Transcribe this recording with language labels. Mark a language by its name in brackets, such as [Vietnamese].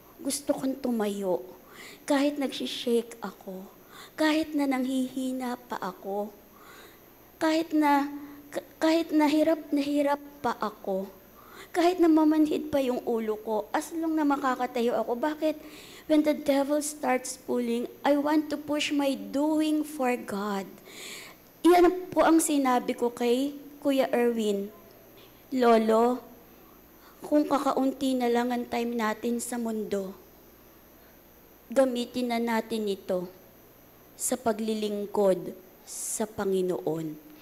[Filipino] Gusto kong tumayo. Kahit nagsishake ako. Kahit na nanghihina pa ako. Kahit na hirap pa ako. Kahit na mamanhid pa yung ulo ko, as long na makakatayo ako. Bakit? [English] When the devil starts pulling, I want to push my doing for God. [Filipino] Iyan po ang sinabi ko kay Kuya Erwin. Lolo, kung kakaunti na lang ang time natin sa mundo, gamitin na natin ito sa paglilingkod sa Panginoon.